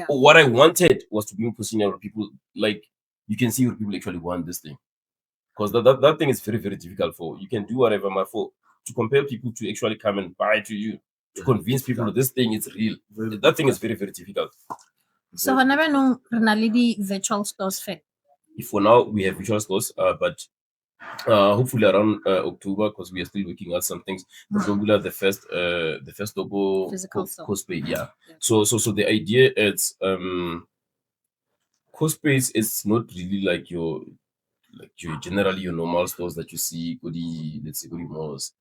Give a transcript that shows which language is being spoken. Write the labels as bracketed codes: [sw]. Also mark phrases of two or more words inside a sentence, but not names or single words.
[en] What I wanted was to be in position where people like you can see where people actually want this thing. Because that thing is very, very difficult for you can do whatever for to compel people to actually come and buy to you, to convince people that this thing is real. That thing is very, very difficult. [tn] So gona banong re na le di [en] virtual stores [tn] fe. [en] For now we have visual stores, but hopefully around October, because we are still working on some things. But we'll have the first double Physical store. cosplay. Yeah. Yeah. So the idea is cosplays is not really like your generally your normal stores that you see let's say malls.